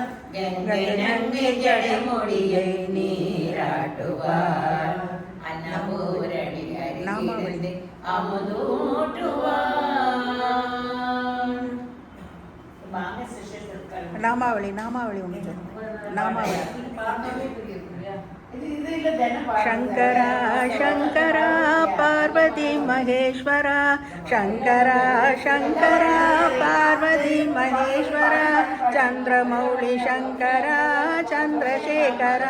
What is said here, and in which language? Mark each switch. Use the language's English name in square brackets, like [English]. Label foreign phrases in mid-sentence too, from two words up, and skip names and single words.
[Tamil] கங்கை நங்கை ஜடைமொழியை நீராட்டுவாள். அன்னபூரணி அருகிருந்து அமுதூட்டுவார். நாமாவளி நாமாவளி ஒன்று சொல்லுங்க. [Sanskrit] நாமாவளி शंकरा शंकरा पार्वती महेश्वरा. शंकरा शंकरा पार्वती महेश्वरा. चंद्रमौळि शंकरा चंद्रशेखरा.